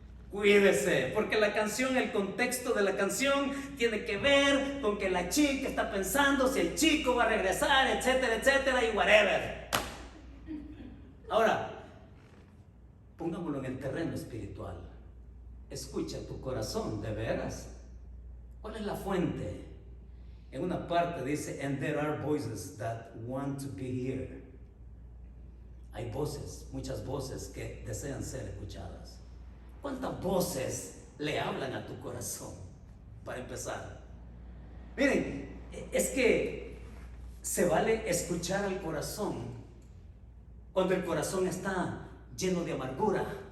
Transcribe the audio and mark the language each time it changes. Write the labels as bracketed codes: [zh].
[es] Cuídese, porque la canción, el contexto de la canción tiene que ver con que la chica está pensando si el chico va a regresar, etcétera, etcétera, y whatever. Ahora, pongámoslo en el terreno espiritual. Escucha tu corazón, ¿de veras? ¿Cuál es la fuente? En una parte dice, [en] and there are voices that want to be here. [es] Hay voces, muchas voces que desean ser escuchadas. ¿Cuántas voces le hablan a tu corazón? Para empezar, miren, es que se vale escuchar al corazón cuando el corazón está lleno de amargura.